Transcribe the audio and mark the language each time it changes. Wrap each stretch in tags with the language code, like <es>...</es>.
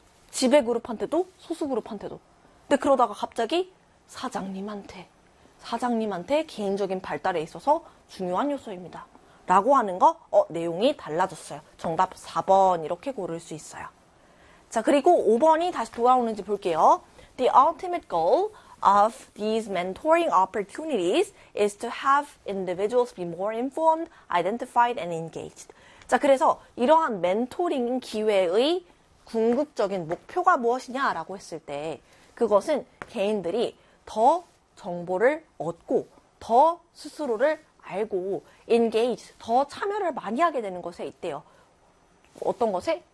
<ko>지배 그룹한테도, 소수 그룹한테도. 근데 그러다가 갑자기 사장님한테 개인적인 발달에 있어서 중요한 요소입니다. 라고 하는 거, 내용이 달라졌어요. 정답 4번, 이렇게 고를 수 있어요. 자, 그리고 5번이 다시 돌아오는지 볼게요.</ko> <en>The ultimate goal of these mentoring opportunities is to have individuals be more informed, identified, and engaged.</en> <ko>자, 그래서 이러한 멘토링 기회의 궁극적인 목표가 무엇이냐라고 했을 때, 그것은 개인들이 더 정보를 얻고, 더 스스로를 알고, engage, 더 참여를 많이 하게 되는 것에 있대요. 어떤 것에?</ko>